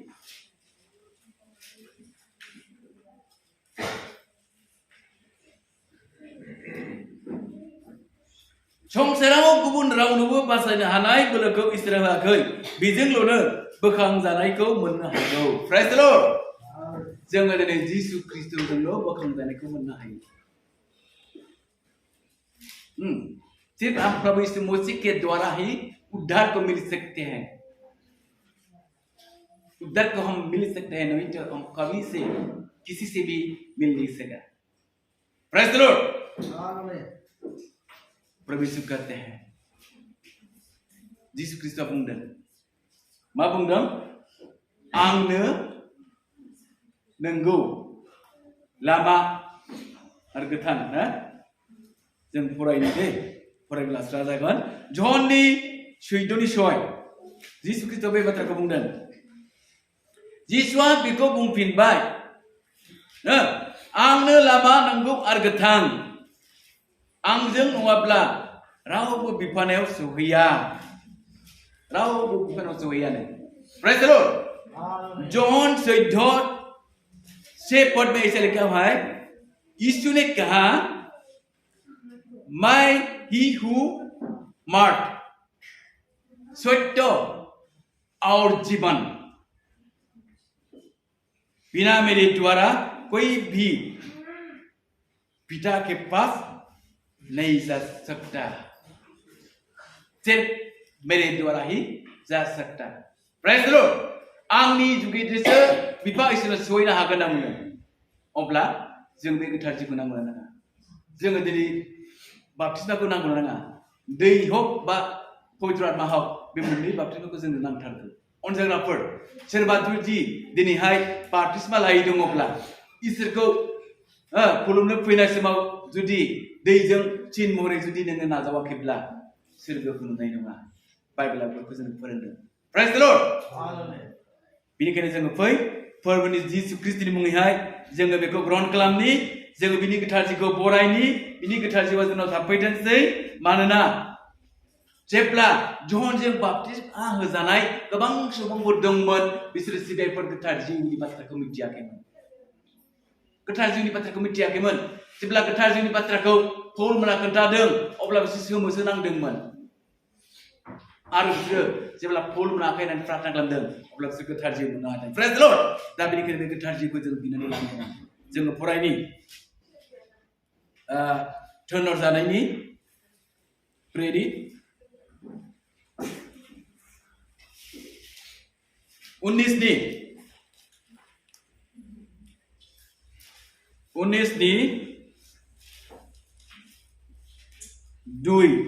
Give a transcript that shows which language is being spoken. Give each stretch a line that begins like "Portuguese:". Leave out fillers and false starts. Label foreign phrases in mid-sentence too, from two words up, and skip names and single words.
Bodo: संसाराव गुबुन रावनोबो बासायनो हानाय बोलोखौ इसोरा होआखै बेजोंल'नो बोखांजानायखौ मोननो हागौ
English: praise the Lord
Bodo: जोङो दिनै जिसु ख्रीष्टजोंल' बोखांजानायखौ मोननो हायो
Hindi: सिर्फ हम प्रभु यीशु मसीह के द्वारा ही उद्धार को मिल सकते हैं उद्धार को हम मिल सकते हैं नहीं तो हम कभी से किसी से भी मिल नहीं सका
English: praise the Lord
Hindi: प्रभु यीशु कहते हैं
Bodo: जिसु ख्रीष्टआ बुंदों मा बुंदों आंनो नंगौ लामा आरो गोथां ना जों फरायनो दे फरायब्ला स्रा जागोन जहननि 14:6 जिसु ख्रीष्टआ बे बाथ्राखौ बुंदों जिसुआ बेखौ बुंफिनबाय आंनो लामा नंगौ आरो गोथां आंजों नङाब्ला रावबो बिफानायाव सौहैया रावबो बिफानायाव सौहैयानो
English: praise the Lord
Bodo: जॉन
Hindi: 14:6 पद में ऐसा लिखा हुआ है यीशु ने कहा मैं ही हूं मार्ग सत्य और जीवन बिना मेरे द्वारा कोई भी पिता के पास नहीं जा सकता सिर्फ मेरे द्वारा ही जा सकता
English: praise the Lord
Bodo: आंनि जुगिदेसो बिफा इसोरनो सहैनो हागोन आङो अब्ला जों बे गोथार जिउखौ नांगौ नाङा जोङो दिनै बाप्तिस्माखौ नांगौ नाङा दै हक बा पवित्र आत्मा हक बे मोननै बाप्तिस्माखौ जोंनो नांथारगौ अनजाग्राफोर सोरबा जुदि दिनैहाय बाप्तिस्मा लायै दङब्ला इसोरखौ खुलुमनो फैनाय समाव जुदि दैजों चिन महरै जुदि नोङो नाजावाखैब्ला सोरगोखौ नुनाय नङा बाइबेला बेखौ जों फोरोंदों
English: praise the Lord
Bodo: बेनिखायनो जोङो फै फोरबोनि जिसु ख्रीष्टनि मुङैहाय जोङो बेखौ ग्रहण खालामनि जोङो बिनि गोथार जिउखौ बरायनि बिनि गोथार जिउआ जोंनाव थाफैथोंसै मानोना जेब्ला जहनजों बाप्तिस्मा होजानाय गोबां सुबुंफोर दंमोन बिसोरो सिगांफोर गोथार जिउनि बाथ्राखौ मिथियाखैमोन गोथार जिउनि बाथ्राखौ मिथियाखैमोन जेब्ला गोथार जिउनि बाथ्राखौ पौलमोना खोन्थादों अब्ला बिसोर सोमोसो नांदोंमोन आरो बिसोरो जेब्ला पौलमोना आखाइ होनानै प्रार्थना खालामदों अब्ला बिसोर गोथार जिउ मोननो हादों
English: praise the Lord
Bodo: दा बेनिखायनो बे गोथार जिउखौ जों बिनानै लानांगोन जोङो फरायनि थोनहर जानायनि प्रेरित 19 2